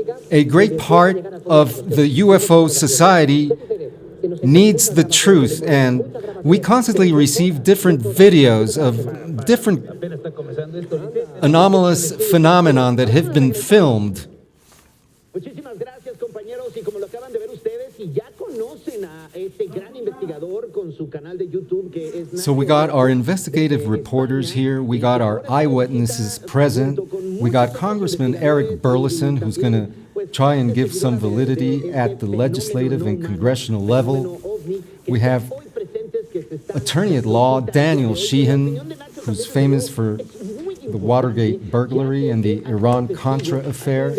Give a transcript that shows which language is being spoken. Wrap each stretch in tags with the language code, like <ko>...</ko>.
<en>A great part of the UFO society needs the truth, and we constantly receive different videos of different anomalous phenomenon that have been filmed.</en> <es>Muchísimas gracias, compañeros, y como lo acaban de ver ustedes, y ya conocen a este gran investigador con su canal de YouTube que es.</es> <en>So we got our investigative reporters here, we got our eyewitnesses present, we got Congressman Eric Burleson, who's going to try and give some validity at the legislative and congressional level. We have attorney at law Daniel Sheehan, who's famous for the Watergate burglary and the Iran-Contra affair.</en>